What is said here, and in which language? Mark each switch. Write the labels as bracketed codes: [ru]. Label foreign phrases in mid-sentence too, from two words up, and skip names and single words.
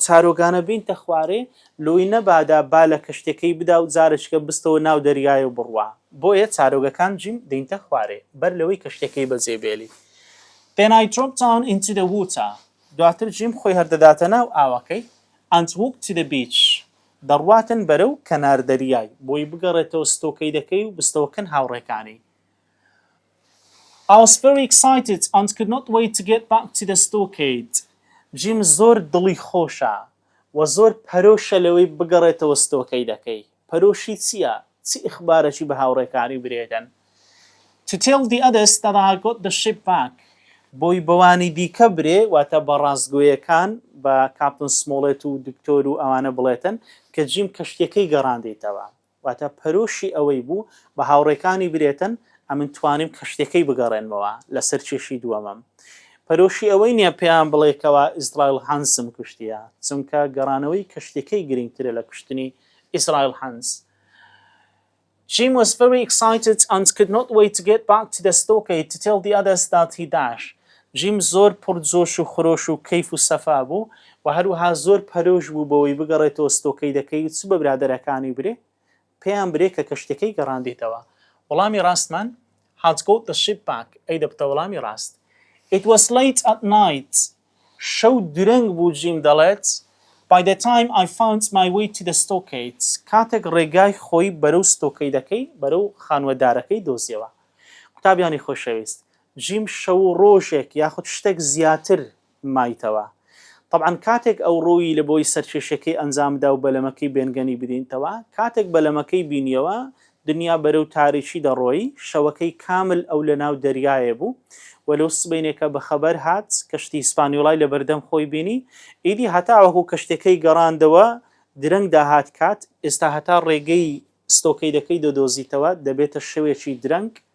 [ckb] چارۆگانە بینتە خوارێ لۆی نەبادا با لە کەشتەکەی بدا و جارشکە بستەوە ناو دەریای و بڕوا بۆیە چارۆگەکان جیم دێنتە خوارێ بەر لەوەی کەشتەکەی بەجێبێلی [en] Then I dropped down into the water [ckb] دواتر جیم خۆی هەردەداتە ناو ئاوەکەی [en] and walked to the beach [ckb] دەڕواتن بەرەو کەنار دەریای بۆی بگەڕێتەوە ستۆکەی دەکەی و بستەوەکەن هاوڕێکانی. [en] I was very excited and could not wait to get back to the stockade. [ckb] جیم زۆر دڵی خۆشە و زۆر پەرۆشە لەوەی بگەڕێتەوە ستۆکەی دەکەی. پەرۆشی چییە؟ چی ئیخبارەکی بە هاوڕێکانی برێدەن؟ [en] To tell the others that I got the ship back. [ckb] بۆی بەوانی دیکە برێ واتە بە ڕاستگۆیەکان بە کاپتن سمۆڵێت و دکتۆر و ئەوانە بڵێتن کە جیم کەشتەکەی گەڕاندەیتەوە. واتە پەرۆشی ئەوەی بوو بە هاوڕێکانی برێتن ئەمن توانیم کەشتەکەی بگەڕێنمەوە لەسەر چێشی دووەمەم. پەرۆشی ئەوەی نییە پێیان بڵێکەوە ئیسرائیل هانسم کوشتیە چونکە گەڕانەوەی کەشتەکەی گرنگترە لە کوشتنی ئیسرائیل هانس. [en] Jim was very excited and could not wait to get back to the stockade to tell the others that he dashed. [ckb] جیم زۆر پرجۆش و خۆش و کەیف و سەفا بوو و هەروەها زۆر پەرۆش بوو بەوەی بگەڕێتەوە ستۆکەی دەکەی چ بە برادەرەکانی برێ پێیان برێ کە کەشتەکەی گەڕاندێتەوە. وەڵامی ڕاستمان [en] had got the ship back [ckb] ئەی دەبتە وەڵامی ڕاست. [en] It was late at night. [ckb] شەو درەنگ بوو جیم دەڵێت. [en] By the time I found my way to the stockade [ckb] کاتێک ڕێگای خۆی بەرەو ستۆکەی دەکەی بەرەو خانوەدارەکەی دۆزیەوە. قوتابیانی خۆشەویست جیم شەو ڕۆژێک یاخود شتێک زیاتر مایتەوە. طبعا کاتێک ئەو ڕۆیی لە بۆی سەرکێشەکەی ئەنجامدا و بەلەمەکەی بێنگەنی بدینتەوە کاتێک بەلەمەکەی بینیەوە دنیا بەرەو تاریکی دەڕۆی شەوەکەی کامل ئەو لە ناو دەریایە بوو وەلو سبەینێکە بەخەبەر هات کەشتی هیسپانیۆلای لە بەردەم خۆی بینی ئیدی هەتا وەکو کەشتەکەی گەڕاندەوە درەنگ داهات کات ئێستا هەتا ڕێگەی ستۆکەی دەکەی دۆزیتەوە دەبێتە شەوێکی درەنگ